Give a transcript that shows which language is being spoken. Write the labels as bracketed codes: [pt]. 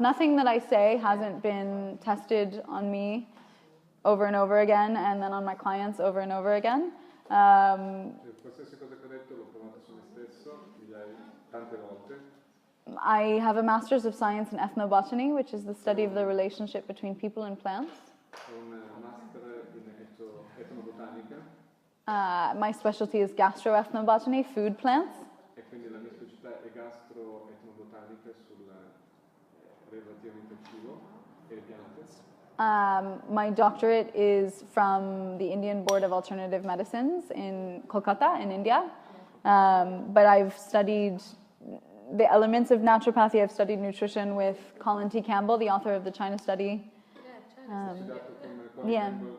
[en] Nothing that I say hasn't been tested on me over and over again, and then on my clients over and over again. [it] Qualsiasi cosa che ho detto l'ho provata su me stesso, tante volte. [en] I have a Master's of Science in Ethnobotany, which is the study of the relationship between people and plants. [it] Ho un master in etnobotanica [en] My specialty is gastroethnobotany, food plants. [it] e quindi la mia specialità è gastroetnobotanica sul relativamente al cibo e le piante. [en] My doctorate is from the Indian Board of Alternative Medicines in Kolkata in India. But I've studied the elements of naturopathy. I've studied nutrition with Colin T. Campbell, the author of the China Study. Yeah.